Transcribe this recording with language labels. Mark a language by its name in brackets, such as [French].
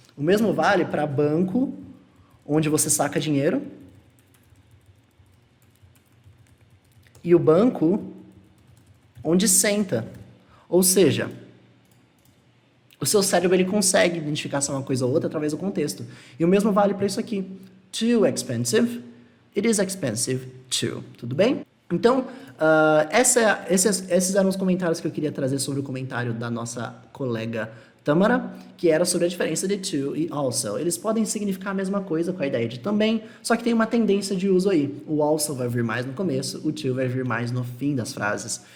[Portuguese] O mesmo vale para banco, onde você saca dinheiro, e o banco onde senta. Ou seja, o seu cérebro ele consegue identificar se é uma coisa ou outra através do contexto. E o mesmo vale para isso aqui. [English] Too expensive, it is expensive too. [Portuguese] Tudo bem? Então, esses eram os comentários que eu queria trazer sobre o comentário da nossa colega Tamara, que era sobre a diferença de to e also. Eles podem significar a mesma coisa com a ideia de também, só que tem uma tendência de uso aí. O also vai vir mais no começo, o to vai vir mais no fim das frases.